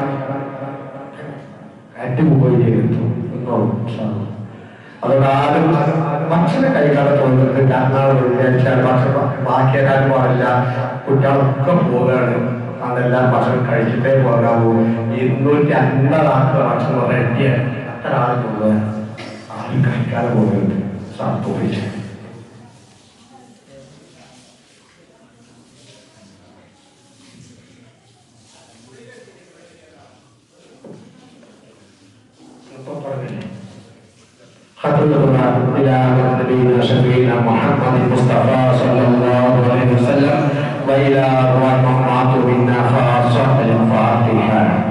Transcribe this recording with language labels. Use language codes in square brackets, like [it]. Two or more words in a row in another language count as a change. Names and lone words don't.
[ml] അതുകൊണ്ട് ആരും ഭക്ഷണം കഴിക്കാതെ തോന്നുന്നത് കാരണം വിചാരിച്ചാൽ ഭക്ഷണം ബാക്കിയാക്കാൻ പാടില്ല. കുട്ടികളൊക്കെ പോവുകയാണ്. അതെല്ലാം ഭക്ഷണം കഴിച്ചിട്ടേ പോകാവൂ. 250 ആൾക്ക് ഭക്ഷണം റെഡിയാണ്. അത്ര ആൾ പോവുക, ആരും കഴിക്കാതെ പോകുന്നുണ്ട്. [ar] സംഭവിച്ചു إلى نبينا شفينا محمد المصطفى صلى الله عليه وسلم وإلى أرواح مات منا خاصة الفاتحة.